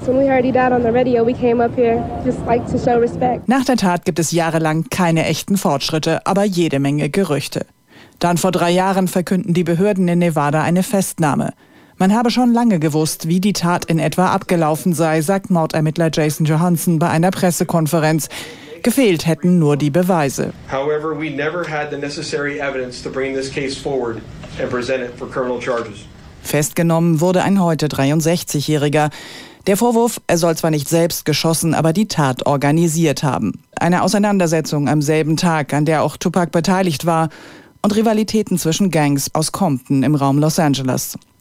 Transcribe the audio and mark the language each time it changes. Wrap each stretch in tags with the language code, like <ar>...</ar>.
<de>Nach der Tat gibt es jahrelang keine echten Fortschritte, aber jede Menge Gerüchte. Dann vor 3 Jahren verkünden die Behörden in Nevada eine Festnahme. Man habe schon lange gewusst, wie die Tat in etwa abgelaufen sei, sagt Mordermittler Jason Johansson bei einer Pressekonferenz. Gefehlt hätten nur die Beweise.</de> <en>However, we never had the necessary evidence to bring this case forward and present it for criminal charges.</en> <de>Festgenommen wurde ein heute 63-Jähriger. Der Vorwurf, er soll zwar nicht selbst geschossen, aber die Tat organisiert haben. Eine Auseinandersetzung am selben Tag, an der auch Tupac beteiligt war, und Rivalitäten zwischen Gangs aus Compton im Raum Los Angeles.</de>